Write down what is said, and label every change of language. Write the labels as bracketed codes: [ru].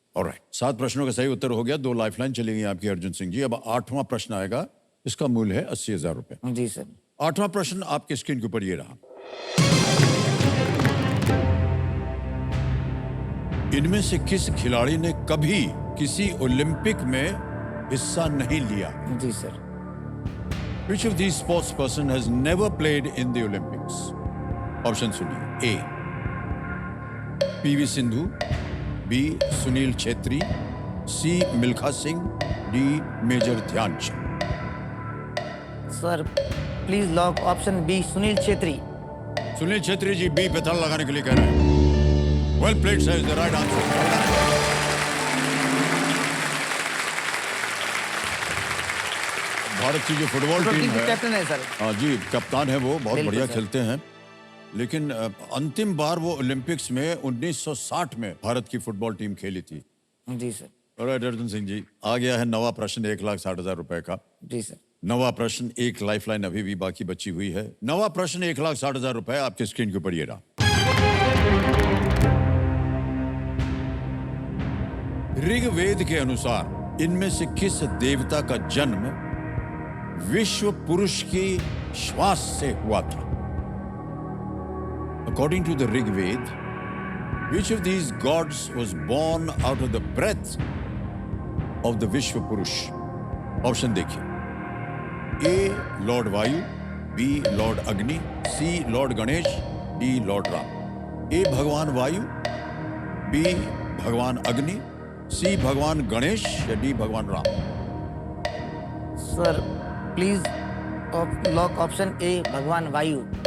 [hi] Alright, 7 प्रश्नों का सही उत्तर हो गया। 2 लाइफलाइन चली गई आपकी अर्जुन सिंह जी। अब 8वां प्रश्न आएगा, इसका मूल्य है 80,000 रुपए। जी सर। 8वां प्रश्न आपके स्क्रीन के ऊपर ये रहा। इनमें से किस खिलाड़ी ने कभी किसी ओलंपिक में हिस्सा नहीं लिया? जी sir. [en] Which of these sports person has never played in the Olympics? [hi] Option सुनिए। ए PV Sindhu, B Sunil Chhetri, C Milkha Singh, D major Dhyanchand. [en] Sir please lock option B Sunil Chhetri. [hi] Sunil Chhetri G B पे थल लगाने के लिए कह रहे हैं। [en] Well played sir, is the right answer. [hi] Bharat की जो फुटबॉल टीम है, कैप्टन है सर। हाँ जी, कप्तान है वो, बहुत बिल्कुल बढ़िया सर। खेलते हैं। लेकिन अंतिम बार वो ओलंपिक्स में 1960 में भारत की फुटबॉल टीम खेली थी। जी सर। ऑलराइट अर्जुन सिंह जी, आ गया है नवा प्रश्न 1,60,000 रुपए का। जी सर। नवा प्रश्न, एक लाइफलाइन अभी भी बाकी बची हुई है। नवा प्रश्न 1,60,000 रुपए आपके स्क्रीन के ऊपर ये रहा। ऋग्वेद के अनुसार इनमें से किस देवता का जन्म विश्व पुरुष की श्वास से हुआ था? [en] According to the Rigved, which of these gods was born out of the breath of the Vishwa Purush? [hi] Option देखिए। [en] A lord Vayu, B lord Agni, C lord Ganesh, D lord Ram. [hi] ए भगवान वायु, बी भगवान अग्नि, सी भगवान गणेश या डी भगवान Ram. [en] Sir please lock option A भगवान वायु।